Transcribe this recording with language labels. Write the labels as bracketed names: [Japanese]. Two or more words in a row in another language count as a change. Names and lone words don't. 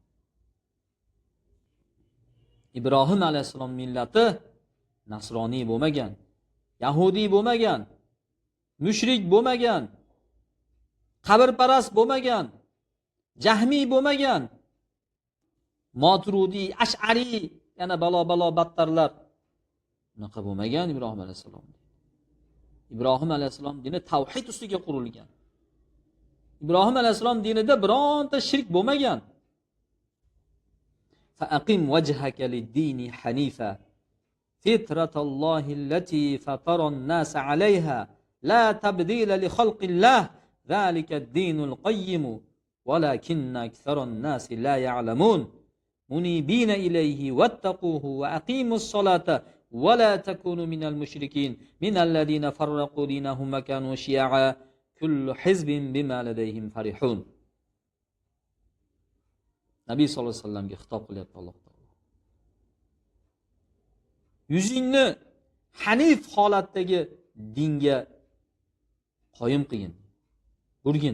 [Uzbek] Ibrohim alayhissalom millati nasroniy bo'lmagan, yahudiy bo'lmagan, mushrik bo'lmagan, qabrparast bo'lmagan, jahmiy bo'lmagan, Maturidiy, Ash'ari, yana balo battarlar unaqa bo'lmagan Ibrohim alayhissalom. Ibrohim alayhissalom dini tavhid ustiga qurilgan. Ibrohim alayhissalom dinida bironta shirk bo'lmagan. [Arabic] فأقم وجهك للدين حنيفا فطرت الله التي فطر الناس عليها لا تبديل لخلق الله ذلك الدين القيم ولكن أكثر الناس لا يعلمون منيبين إليه واتقوه وأقيموا الصلاة ولا تكونوا من المشركين من الذين فرقوا دينهم وكانوا شيعا كل حزب بما لديهم فرحون. [Uzbek] Nabiy [Arabic] صلى الله عليه وسلم [Uzbek] xitob qilyapti [Arabic] الله تعالى. [Uzbek] Yuzingni hanif holatdagi dinga qoyim qilgin, burgin.